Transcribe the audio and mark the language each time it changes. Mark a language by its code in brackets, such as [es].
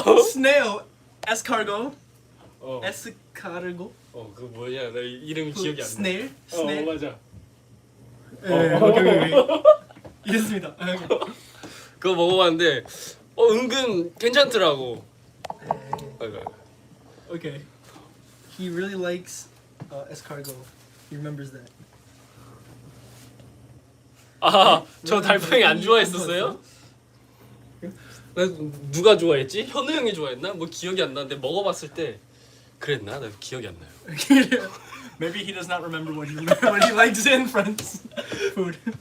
[en] Snail, escargot, [ko] 어. [en] escargot. [ko] 그 뭐냐? 나 이름이 기억이 안 나. [en] Snail, snail. [ko] 맞아. 오케이. 이해했습니다. 그거 먹어봤는데 은근 괜찮더라고. [en] Okay. He really likes escargot. He remembers that. [ko] 저 달팽이 안 좋아했었어요? 누가 좋아했지? 현우 형이 좋아했나? 뭐 기억이 안 나는데 먹어봤을 때 그랬나? 나 기억이 안 나요. [en] Maybe he does not remember what he likes in France food.